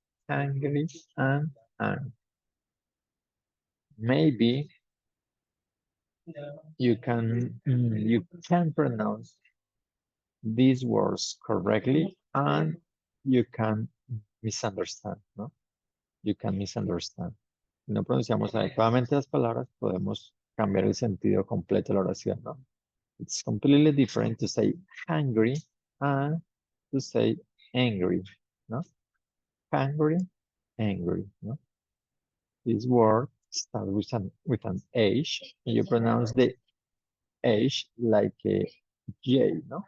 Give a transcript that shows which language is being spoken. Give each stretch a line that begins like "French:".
English: Angry and angry. Maybe you can pronounce these words correctly and you can misunderstand, no? You can misunderstand.
Spanish: Si no pronunciamos adecuadamente las palabras, podemos cambiar el sentido completo de la oración, ¿no?
English: It's completely different to say hungry and to say angry, ¿no? Hungry, angry, ¿no? This word starts with an H, and you pronounce the H like a J, ¿no?